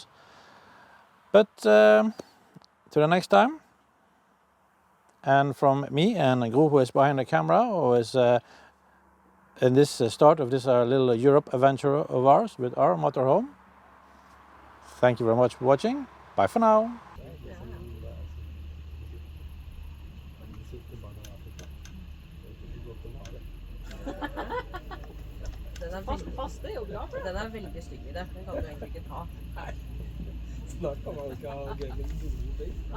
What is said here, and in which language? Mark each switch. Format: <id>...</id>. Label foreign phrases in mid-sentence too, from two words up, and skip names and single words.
<en>But to the next time, and from me and Gro, who is behind the camera, who is in this start of this little Europe adventure of ours with our motorhome. Thank you very much for watching. Bye for now.</en> <no>Den er veldig stygg i det. Den kan du egentlig ikke ta. Snart kan man ikke ha gøy med</no>